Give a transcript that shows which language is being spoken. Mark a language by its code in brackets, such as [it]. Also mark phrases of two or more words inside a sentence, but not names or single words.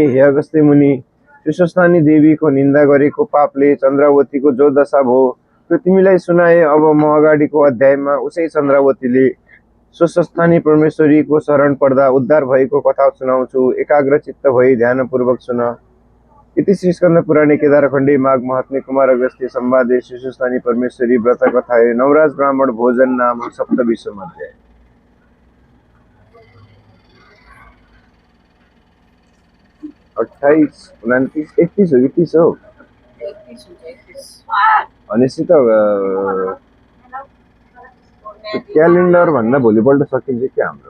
[ne] हे अगस्त्य मुनि, सुस्वस्थानी देवीको निन्दा गरेको पापले चन्द्रावतीको जो दशा भयो त्यो तिमीलाई सुनाए। अब म अगाडिको अध्यायमा उसै चन्द्रावतीले स्वस्थानी परमेश्वरीको शरण पर्दा उद्धार भएको कथा सुनाउँछु। एकाग्र चित्त भई ध्यानपूर्वक सुन। [sa] इति श्री स्कंद पुराणे केदारखण्डे माघ महात्म्य कुमार अगस्त्य संवादे शिशुस्थानी परमेश्वरी व्रत कथाए नवराज ब्राह्मण भोजन नाम सप्तविंशम अध्याय। [ne] 28, 29, 31 हो कि 30 हो? 31 भनेपछि त क्यालेन्डर भन्दा भोलिपल्ट सकिन्छ कि हाम्रो?